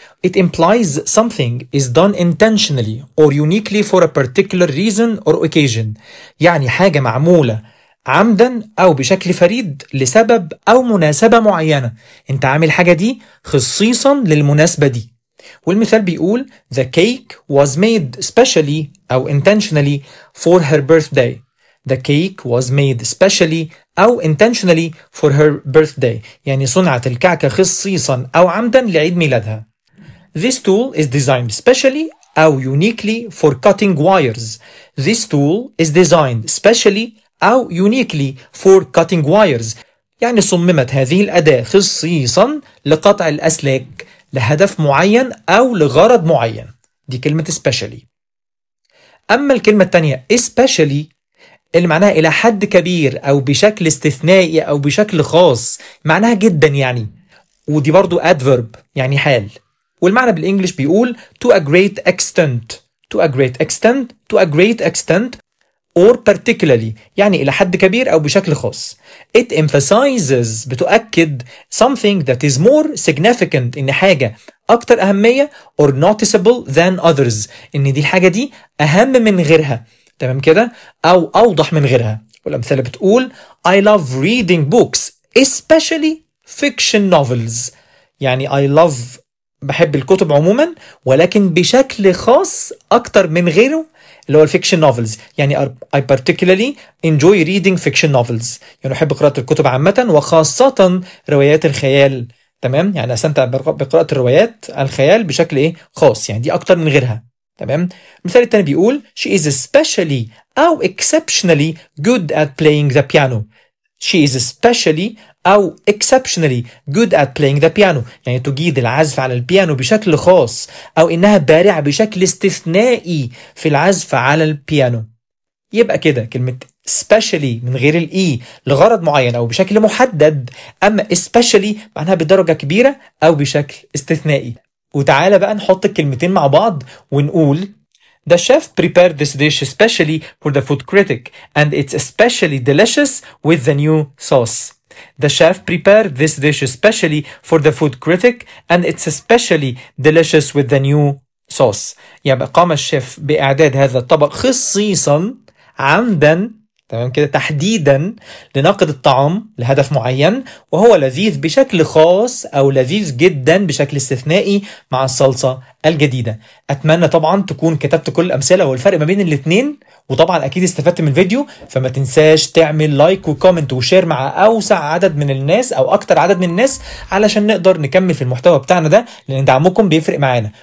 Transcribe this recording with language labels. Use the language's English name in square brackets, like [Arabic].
[English] It implies something is done intentionally or uniquely for a particular reason or occasion، [Arabic] يعني حاجة معمولة عمدا أو بشكل فريد لسبب أو مناسبة معينة، أنت عامل حاجة دي خصيصا للمناسبة دي. والمثال بيقول [English] The cake was made specially [Arabic] أو [English] intentionally for her birthday. The cake was made specially [Arabic] أو [English] intentionally for her birthday، [Arabic] يعني صنعت الكعكة خصيصا أو عمدا لعيد ميلادها. [English] This tool is designed specially [Arabic] أو [English] uniquely for cutting wires. This tool is designed specially [Arabic] أو [English] uniquely for cutting wires، [Arabic] يعني صممت هذه الأداة خصيصا لقطع الأسلاك لهدف معين أو لغرض معين. دي كلمة especially. أما الكلمة الثانية especially اللي معناها إلى حد كبير أو بشكل استثنائي أو بشكل خاص، معناها جدا يعني، ودي برضو adverb يعني حال. والمعنى بالإنجليش بيقول [English] to a great extent، to a great extent، to a great extent or particularly، [Arabic] يعني إلى حد كبير أو بشكل خاص. [English] It emphasizes [Arabic] بتؤكد [English] something that is more significant، [Arabic] إن حاجة أكتر أهمية [English] or noticeable than others، [Arabic] إن دي الحاجة دي أهم من غيرها، تمام كده، أو أوضح من غيرها. والأمثلة بتقول [English] I love reading books especially fiction novels، [Arabic] يعني [English] I love [Arabic] بحب الكتب عموما ولكن بشكل خاص أكتر من غيره اللي هو الفيكشن نوفلز، يعني [English] I particularly enjoy reading fiction novels، [Arabic] يعني أحب قراءة الكتب عامة وخاصة روايات الخيال، تمام، يعني أستمتع بقراءة الروايات الخيال بشكل إيه خاص، يعني دي أكتر من غيرها، تمام. المثال الثاني بيقول [English] she is especially [Arabic] أو [English] exceptionally good at playing the piano. She is especially [Arabic] أو [English] exceptionally good at playing the piano، [Arabic] يعني تجيد العزف على البيانو بشكل خاص، أو إنها بارعة بشكل استثنائي في العزف على البيانو. يبقى كده كلمة especially من غير الإي لغرض معين أو بشكل محدد، أما especially معناها بدرجة كبيرة أو بشكل استثنائي. وتعالى بقى نحط الكلمتين مع بعض ونقول [English] The chef prepared this dish especially for the food critic and it's especially delicious with the new sauce. The chef prepared this dish especially for the food critic and it's especially delicious with the new sauce. [Arabic] يعني قام الشيف بإعداد هذا الطبق خصيصا عمدا، تمام كده، تحديدا لنقد الطعام لهدف معين، وهو لذيذ بشكل خاص أو لذيذ جدا بشكل استثنائي مع الصلصة الجديدة. أتمنى طبعا تكون كتبت كل الأمثلة والفرق ما بين الاتنين، وطبعا أكيد استفدت من الفيديو، فما تنساش تعمل لايك وكومنت وشير مع أوسع عدد من الناس أو أكتر عدد من الناس علشان نقدر نكمل في المحتوى بتاعنا ده، لأن دعمكم بيفرق معانا.